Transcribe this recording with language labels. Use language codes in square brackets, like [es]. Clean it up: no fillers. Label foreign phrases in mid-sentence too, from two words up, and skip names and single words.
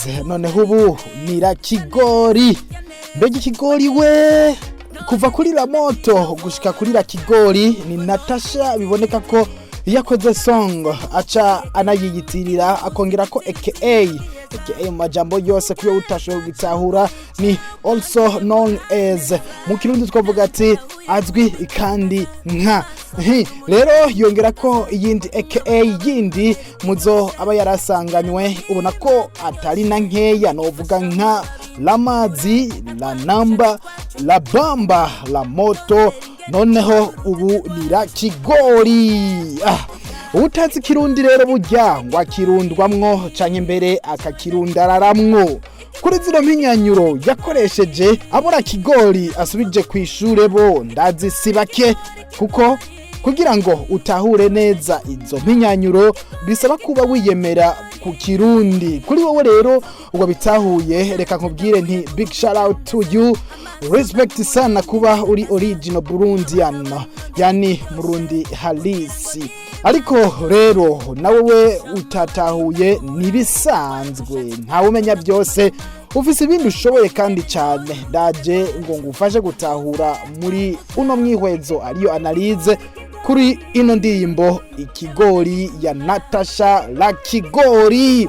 [rn] Noneho ubu Ikigori, mbega Ikigori we, kuva kuri la moto gushika kuri la Ikigori ni Natacha. Biboneka ko yakoze song aca anayiyitirira akongera ko aka majambo yose kuyo utashoboye gutahura ni [en] also known as [rn] mu kirundi twavuga ati azwi kandi nka. Rero yongera ko yindi aka yindi muzo aba yarasanganywe ubona ko atari na nkeya, novuga nka la mazi, la namba, la bamba, la moto. Noneho ubu ni Ikigori. Uwutazi kirundi rero burya ngo akirundwamwo canke mbere akakirundararamwo. Kuri zino Impinyanyuro yakoresheje abura Ikigori asubije kwishure bo ndazi sibake, kuko kugira ngo utahure neza izo Impinyanyuro bisaba kuba wiyemera ku Kirundi. Kuri wowe rero ubwo bitahuye, reka nkubwire nti [en] big shout out to you, respect [sw] sana [rn] kuba uri [en] original Burundian, [sw] yani Murundi halisi. [rn] Ariko rero nawe utatahuye nibisanzwe, ntawe umenya byose, ufise ibindi ushoboye kandi cyane. Ndaje ngo ngufashe gutahura muri uno mwihwezo ariyo Analyse kuri ino ndirimbo Ikigori ya Natacha la Ikigori.